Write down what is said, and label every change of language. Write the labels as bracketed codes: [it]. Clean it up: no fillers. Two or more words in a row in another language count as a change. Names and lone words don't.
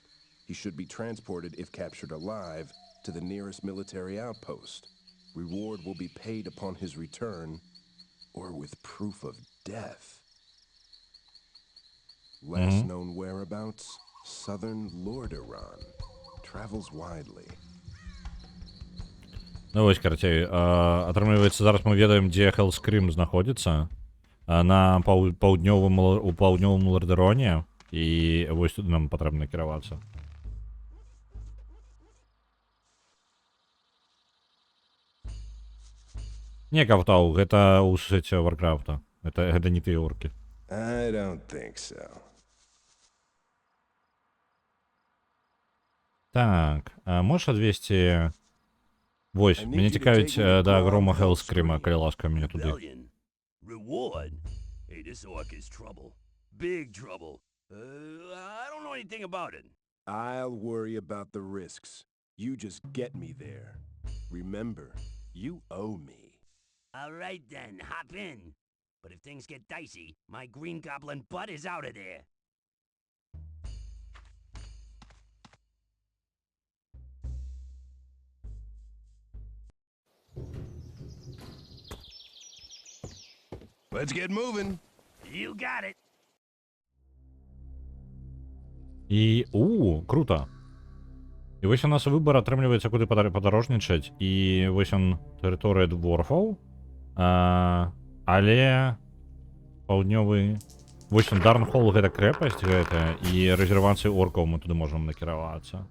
[en] He should be transported, if captured alive, to the nearest military outpost. Reward will be paid upon his return, or with proof of death. Last known whereabouts, Southern Lordaeron. Travels widely. [be] Ну ось, карацей, атрымліваецца, зараз мы ведаем, дзе Hellscream знаходзіцца. На паўднёвым Лордаэроне, і вось тут нам патрэбна кіравацца. Не, Кавтау, гэта ў сеце Варкрафта. Гэта не тыя оркі. [en] I don't think so. [be] Так, можеш адвесці... Вось, мяне цікавіць да грома Hellscream, калі ласка, мяне туды. [en] Reward? Hey, this orc is trouble. Big trouble. I don't know anything about it. I'll worry about the risks. You just get me there. Remember, you owe me. All right then, hop in. But if things get dicey, my green goblin butt is out of there. Let's get moving. You got it. [be] І, круто. І вось у нас выбор атрымліваецца, куды падарожнічаць, і вось он, тэрыторыя дворфаў, але паўднёвы... Вось он, Дарнхолл, гэта крэпасць гэта, і рэзервацыі оркаў мы туды можам накіравацца.